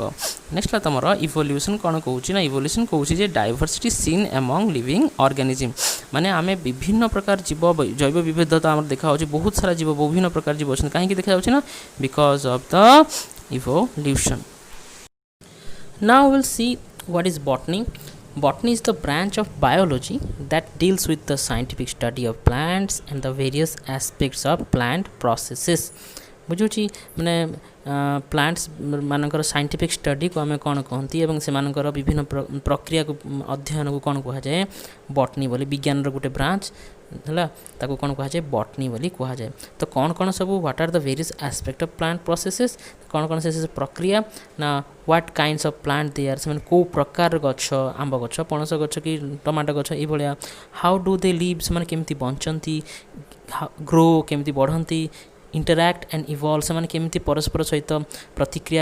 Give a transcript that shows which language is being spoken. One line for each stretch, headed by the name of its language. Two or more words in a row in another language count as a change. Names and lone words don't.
Odia: ନେକ୍ସଟ ହେଲା ତୁମର ଇଭଲ୍ୟୁସନ୍ କ'ଣ କହୁଛି ନା ଇଭଲ୍ୟୁସନ୍ କହୁଛି ଯେ
English: diversity seen among living organism,
Odia: ମାନେ ଆମେ ବିଭିନ୍ନ ପ୍ରକାର ଜୀବ ଜୈବ ବିବିଧତା ଆମର ଦେଖାହେଉଛି, ବହୁତ ସାରା ଜୀବ ବିଭିନ୍ନ ପ୍ରକାର ଜୀବ ଅଛନ୍ତି, କାହିଁକି ଦେଖାଯାଉଛି ନା
English: because of the evolution. now we'll see what is botany. Botany is the branch of biology that deals with the scientific study of plants and the various aspects of plant processes।
Odia: ବୁଝୁଛି, ମାନେ ପ୍ଲାଣ୍ଟସ୍ ମାନଙ୍କର ସାଇଣ୍ଟିଫିକ୍ ଷ୍ଟଡ଼ିକୁ ଆମେ କ'ଣ କହନ୍ତି ଏବଂ ସେମାନଙ୍କର ବିଭିନ୍ନ ପ୍ରକ୍ରିୟାକୁ ଅଧ୍ୟୟନକୁ କ'ଣ କୁହାଯାଏ ବଟନୀ ବୋଲି, ବିଜ୍ଞାନର ଗୋଟେ ବ୍ରାଞ୍ଚ ହେଲା, ତାକୁ କ'ଣ କୁହାଯାଏ ବଟନୀ ବୋଲି କୁହାଯାଏ। ତ କ'ଣ କ'ଣ ସବୁ
English: what are the various aspect of plant processes,
Odia: କ'ଣ କ'ଣ ସେ ପ୍ରକ୍ରିୟା ନା
English: what kinds of plant they are,
Odia: ସେମାନେ କେଉଁ ପ୍ରକାର ଗଛ, ଆମ୍ବ ଗଛ, ପଣସ ଗଛ କି ଟମାଟୋ ଗଛ ଏଇଭଳିଆ,
English: how do they live,
Odia: ସେମାନେ କେମିତି ବଞ୍ଚନ୍ତି, ଗ୍ରୋ କେମିତି ବଢ଼ନ୍ତି,
English: interact and evolve,
Odia: ସେମାନେ କେମିତି ପରସ୍ପର ସହିତ ପ୍ରତିକ୍ରିୟା